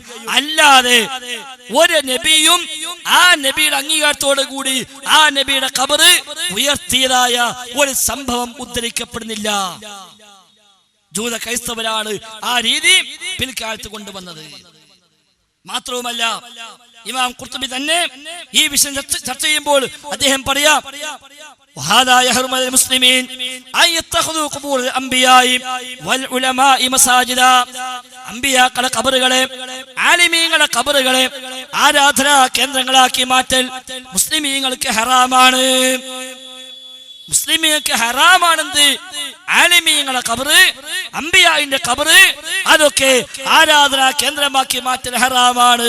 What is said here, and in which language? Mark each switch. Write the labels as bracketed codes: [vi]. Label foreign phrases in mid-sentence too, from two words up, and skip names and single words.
[ml] അല്ലാതെ ഒരു നബിയും ആ നബിയുടെ അംഗീകാരത്തോടു കൂടി ആ നബിയുടെ ഖബർ ഉയർത്തിയതായ ഒരു സംഭവം ഉദ്ധരിക്കപ്പെടുന്നില്ല. ജൂത ക്രൈസ്തവരാണ് ആ രീതി പിൽക്കാലത്ത് കൊണ്ടുവന്നത്. മാത്രവുമല്ല ഇമാം ഖുർത്തുബി തന്നെ ഈ വിഷയം ചർച്ച ചെയ്യുമ്പോൾ അദ്ദേഹം പറയാം, [ar] وهذا يحرم المسلمين أن يتخذوا قبور الأنبياء والعلماء مساجدا. [ml] അമ്പിയാക്കളുടെ ഖബറുകളെ ആലിമീങ്ങളുടെ ഖബറുകളെ ആരാധനാ കേന്ദ്രങ്ങളാക്കി മാറ്റൽ മുസ്ലിമീങ്ങൾക്ക് ഹറാമാണ്. മുസ്ലിമീങ്ങൾക്ക് ഹറാമാണെന്ത്? ആലിമീങ്ങളുടെ ഖബറ്, അമ്പിയായിന്റെ ഖബറ് അതൊക്കെ ആരാധനാ കേന്ദ്രമാക്കി മാറ്റൽ ഹറാമാണ്.